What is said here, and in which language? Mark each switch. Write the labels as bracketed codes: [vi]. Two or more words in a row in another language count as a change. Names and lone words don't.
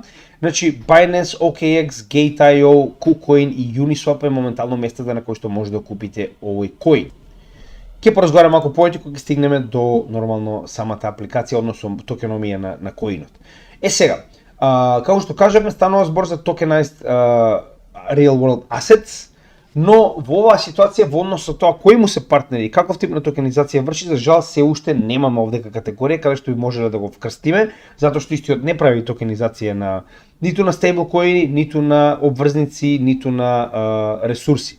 [mk] Значи, Binance, OKX, Gate.io, KuCoin и Uniswap е моментално местата на кои што може да купите овој коин. Ќе поразговараме малку повеќе кога ќе стигнеме до нормално самата апликација, односно токеномија на коинот. Сега, како што кажавме, станува збор за [en] tokenized real world assets, [mk] но во оваа ситуација во однос со тоа кои му се партнери и каков тип на токенизација врши, за жал се уште немаме овдека категорија каде што би можеле да го вкрстиме, затоа што истиот не прави токенизација на ниту на стейблкоини, ниту на обврзници, ниту на ресурси.